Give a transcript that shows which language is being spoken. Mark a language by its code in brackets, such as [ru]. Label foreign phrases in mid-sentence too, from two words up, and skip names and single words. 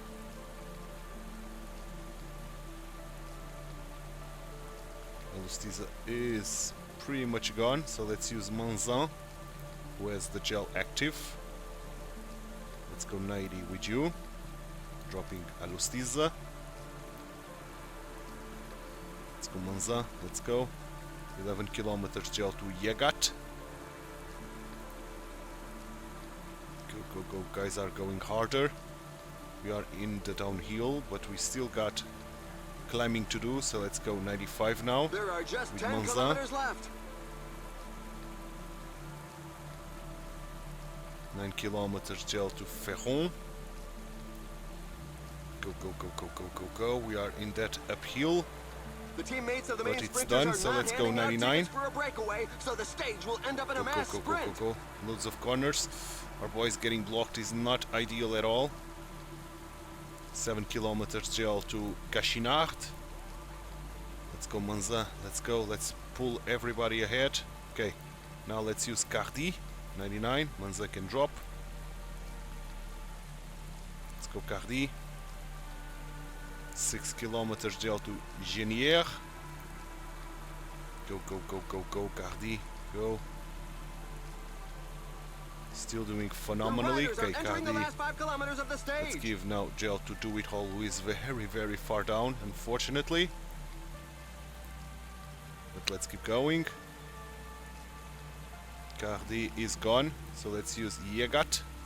[en] Alustiza is pretty much gone, so let's use Manzan, who has the gel active. Let's go 90 with you, dropping Alustiza. Let's go Manzan, let's go. 11 kilometers gel to Yegat. Go, go, go, guys are going harder. We are in the downhill, but we still got climbing to do, so let's go 95 now. There are just with 10 Manzan. kilometers left. 9 kilometers gel to Ferron. Go, go, go, go, go, go, go. We are in that uphill. The teammates of the But main it's sprinters done, are so not let's go handing out 99. tickets for a breakaway, so the stage will end up in a Go, go, mass go, go, sprint. go, go. Loads of corners. Our boys getting blocked is not ideal at all. 7 kilometers gel to Cachinard. Let's go Manzan. Let's go. Let's pull everybody ahead. Okay. Now let's use Cardi. 99. Manzan can drop. Let's go Cardi. 6 kilometers gel to Genière. Go, go, go, go, go, Cardi. Go. Still doing phenomenally. The riders are Okay, entering the Cardi. last 5 kilometers of the stage. Let's give now gel to Dewitt-Hall, who is very, very far down, unfortunately. But let's keep going. Cardi is gone, so let's use Yegat.